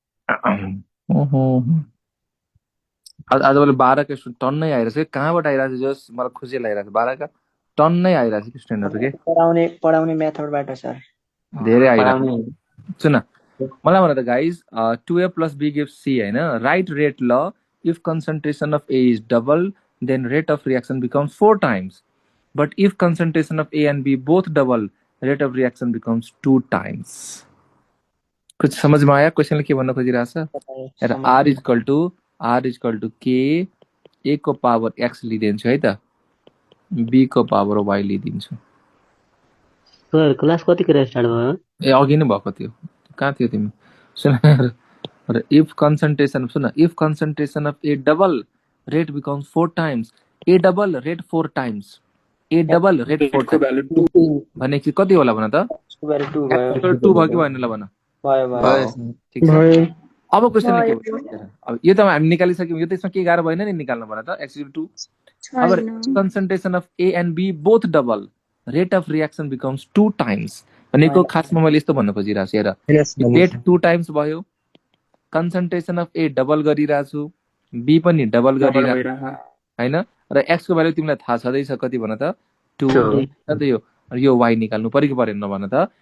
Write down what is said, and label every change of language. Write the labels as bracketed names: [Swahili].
[Nepali] आज मैले 12 का स्टुडेन्ट टन्नै आइरहेछ कि, कहाँबाट आइरहेछ जस मलाई खुसी लागिरहेछ। 12 का टन्नै आइरहेछ कि स्टुडेन्टहरु के। पढाउने मेथडबाट सर धेरै आइरहेछ। सुन मलाई भन त guys, [English] 2A + B gives C [Nepali] हैन। राइट रेट ल [English] if concentration of A is double then rate of reaction becomes 4 times, but if concentration of A and B both double rate of reaction becomes 2 times. [Hindi] कुछ समझ में आया [Nepali] क्वेश्चनले के भन्न खोजिरहेछ? R equal to K, A को power X लिइदिन्छु है त, B को पावर Y लिइदिन्छु। सर क्लास कतिखेर स्टार्ट भयो? ए अघि नै भएको थियो, कहाँ थियो तिमी? सुन [English] if concentration of A double rate becomes 4 times, A double rate 4 times, A double rate 4 times [Nepali] भनेपछि कति होला भन त? 2 भयो कि भएन ल भन? भयो। ठीक छ। अब क्वेशनले के भन्छ? अब यो त हामी निकालिसक्यौँ, यो त यसमा के गाह्रो भएन नि निकाल्न भन त। [English] x equal to [Nepali] अब [English] concentration of A and B both double rate of reaction becomes 2 times, [Nepali] भनेको खासमा मैले यस्तो भन्न खोजिरहेको छु हेर, रेट 2 टाइम्स भयो, कन्सन्ट्रेसन अफ ए डबल गरिरहेको छु, बी पनि डबल गरिरहेको हैन, र एक्स को भ्यालु तिमीलाई थाहा छँदैछ कति भन त 2 त यो वाइ निकाल्नु पर्यो कि परेन भन त।